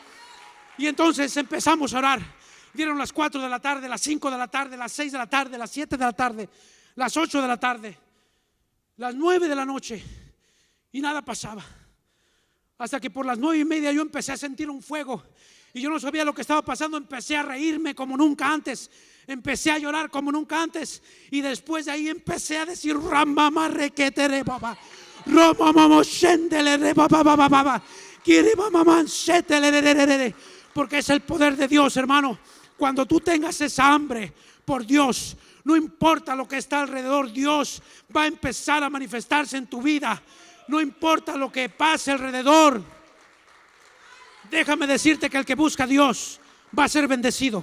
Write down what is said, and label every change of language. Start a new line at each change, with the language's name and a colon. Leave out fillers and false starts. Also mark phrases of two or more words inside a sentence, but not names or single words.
Spanish: Y entonces empezamos a orar. Dieron las 4 de la tarde, las 5 de la tarde, las 6 de la tarde, las 7 de la tarde, las 8 de la tarde, las 9 de la noche, y nada pasaba. Hasta que por las 9:30 yo empecé a sentir un fuego y yo no sabía lo que estaba pasando. Empecé a reírme como nunca antes, empecé a llorar como nunca antes, y después de ahí empecé a decir: Ramama requetere baba, Romamamo shendele baba baba baba, porque es el poder de Dios, hermano. Cuando tú tengas esa hambre por Dios, no importa lo que está alrededor, Dios va a empezar a manifestarse en tu vida. No importa lo que pase alrededor. Déjame decirte que el que busca a Dios va a ser bendecido.